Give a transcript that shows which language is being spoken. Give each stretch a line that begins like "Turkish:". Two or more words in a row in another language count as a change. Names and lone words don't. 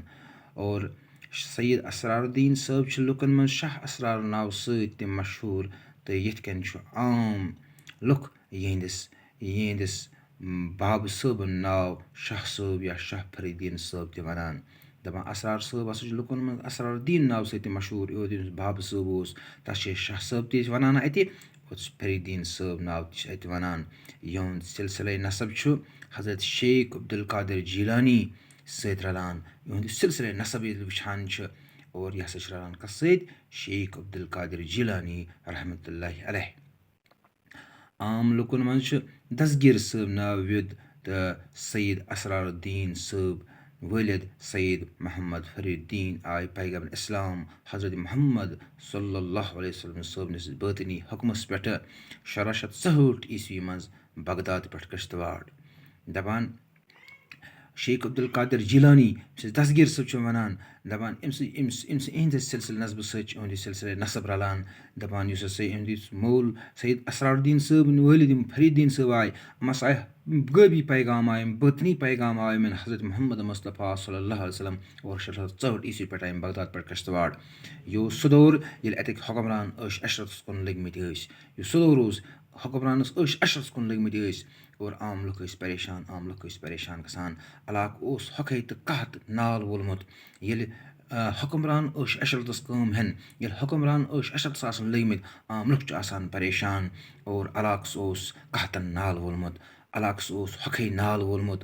Kashmiri: اور سید اسرار الدیٖن صٲب چھِ لُکن منٛز شاہ اسرار ناوٕ سۭتۍ تہِ مشہوٗر تہٕ یِتھ کٔنۍ چھُ عام لُکھ یِہنٛدِس بابہٕ صٲبُن ناو شاہ صٲب یا شاہ فریٖد صٲب تہِ وَنان. دَپان اسرار صٲب ہسا چھُ لُکن منٛز اسرار الدیٖن ناوٕ سۭتۍ تہِ مشہوٗر. یوٚت ییٚمِس بابہٕ صٲب اوس تَتھ چھِ أسۍ شاہ صٲب تہِ وَنان اَتہِ اور فریٖد صٲب ناو تہِ چھِ اَتہِ وَنان. یِہُنٛد سِلسِلے نسب چھُ حضرت شیخ عبدالقادر جیٖلانی سۭتۍ رلان. یِہُنٛد یُس سِلسِلے نسب ییٚلہِ وٕچھان چھِ اور یہِ ہسا چھِ رلان کَتھ سۭتۍ شیخ عبدالقادر جیٖلانی
Arabic: رحمتہ اللہ علیہ.
Kashmiri: عام لُکن منٛز چھُ دسگیٖر صٲب ناو ویُد تہٕ سید اسرار الدیٖن صٲب وٲلِد سعید محمد فریٖدیٖن آے پیغمبر اِسلام حضرت محمد
Arabic: صلی اللہ علیہ وسلم
Kashmiri: صٲبنِس بٲطنی حُکمَس پٮ۪ٹھٕ 1664 منٛز بغداد پٮ۪ٹھ کشتواڑ. دَپان شیخ عبدالقادر جیٖلانی ییٚمِس أسۍ دستگیٖر صٲب چھِ وَنان، دَپان یِہِنٛدِس سِلسِلہٕ نسبہٕ سۭتۍ چھِ یِہُنٛد یہِ سِلسِلے نسب رلان. دَپان یُس ہسا یِہُنٛد یُس مول سید اسرارالدیٖن صٲب وٲلِد یِم فریٖدیٖن صٲب آے، یِم ہسا آیہِ غٲبی پیغام آے، یِم بٲطنی پیغام آے یِمن حضرت محمد مصطفیٰ
Arabic: صلی اللہ علیہ وسلم
Kashmiri: اور 1664 پٮ۪ٹھ آیہِ یِم بغداد پٮ۪ٹھ کشتواڑ. یہِ اوس سُہ دور ییٚلہِ اَتِکۍ حُکمران عٲش عشرتَس کُن لٔگمٕتۍ ٲسۍ. یہِ سُہ دور اوس حُکمرانَس عٲش عشرتَس کُن لٔگمٕتۍ ٲسۍ اور عام لُکھ ٲسۍ پریشان گژھان. علاقہٕ اوس ہۄکھَے تہٕ قحط نال وولمُت. ییٚلہِ حُکمران عٲش عشرتَس کٲم ہٮ۪ن، ییٚلہِ حُکمران عٲش عشرتَس آسان لٔگمٕتۍ، عام لُکھ چھِ آسان پریشان اور علاقَس اوس قحطن نال وولمُت، علاقَس اوس ہۄکھَے نال وولمُت.